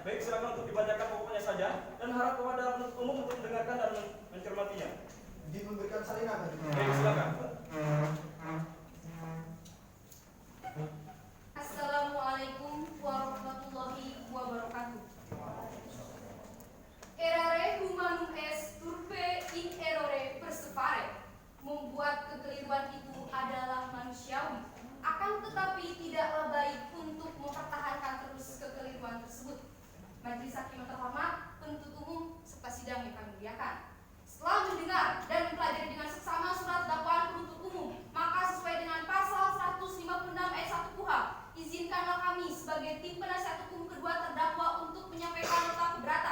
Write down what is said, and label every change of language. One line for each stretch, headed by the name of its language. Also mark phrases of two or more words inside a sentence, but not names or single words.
Indonesian: Baik, silakan untuk dibacakan pokoknya saja dan harap kepada penuntut umum untuk mendengarkan dan mencermati izin memberikan salinan majelis. Baik, silakan.
Arabic: السلام عليكم ورحمة الله وبركاته.
Latin: Errare humanum est turpe in errore perseverare.
Indonesian: Membuat kekeliruan itu adalah manusiawi, akan tetapi tidaklah baik untuk mempertahankan terus kekeliruan tersebut. Majelis Hakim yang terhormat, penuntut umum, serta sidang yang kami muliakan. Setelah mendengar dan mempelajari dengan seksama surat dakwaan penuntut umum, maka sesuai dengan pasal 156 ayat 1 KUHP, izinkanlah kami sebagai tim penasihat hukum kedua terdakwa untuk menyampaikan nota keberatan.